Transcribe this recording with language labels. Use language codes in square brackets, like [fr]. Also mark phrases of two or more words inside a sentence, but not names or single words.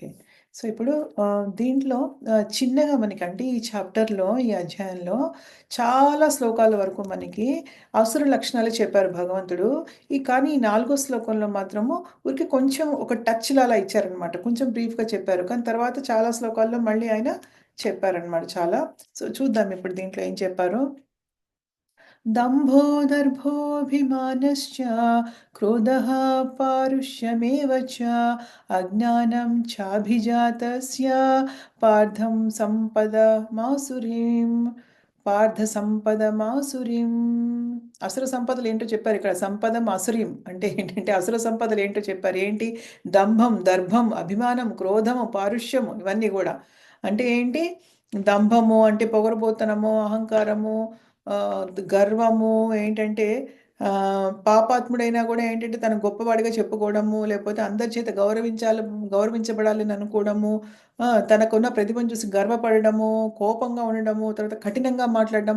[te] సో, ఇప్పుడు దీంట్లో చిన్నగా మనకి అంటే ఈ చాప్టర్‌లో, ఈ అధ్యాయంలో చాలా శ్లోకాల వరకు మనకి అసుర లక్షణాలు చెప్పారు భగవంతుడు. కానీ ఈ 4 శ్లోకంలో మాత్రము ఊరికే కొంచెం ఒక టచ్‌లా అలా ఇచ్చారనమాట. కొంచెం బ్రీఫ్‌గా చెప్పారు. కానీ తర్వాత చాలా శ్లోకాల్లో మళ్ళీ ఆయన చెప్పారనమాట చాలా. సో, చూద్దాం ఇప్పుడు దీంట్లో ఏం చెప్పారో. [sa] दम्भो दर्भोऽभिमानश्च क्रोधः पारुष्यमेव च अज्ञानं चाभिजातस्य पार्थं सम्पदमासुरीं పార్థ సంపదమాసురీం. [te] అసుర సంపదలు ఏంటో చెప్పారు ఇక్కడ. [sa] సంపదం అసురీం [te] అంటే ఏంటంటే అసుర సంపదలు ఏంటో చెప్పారు. ఏంటి? దంభం, దర్భం, అభిమానం, క్రోధము, పారుష్యము ఇవన్నీ కూడా. అంటే ఏంటి? దంభము అంటే పొగరబోతనము, అహంకారము, గర్వము ఏంటంటే పాపాత్ముడైనా కూడా ఏంటంటే తను గొప్పవాడిగా చెప్పుకోవడము, లేకపోతే అందరి చేత గౌరవించబడాలని అనుకోవడము, తనకున్న ప్రతిభను చూసి గర్వపడడము, కోపంగా ఉండడము, తర్వాత కఠినంగా మాట్లాడడం.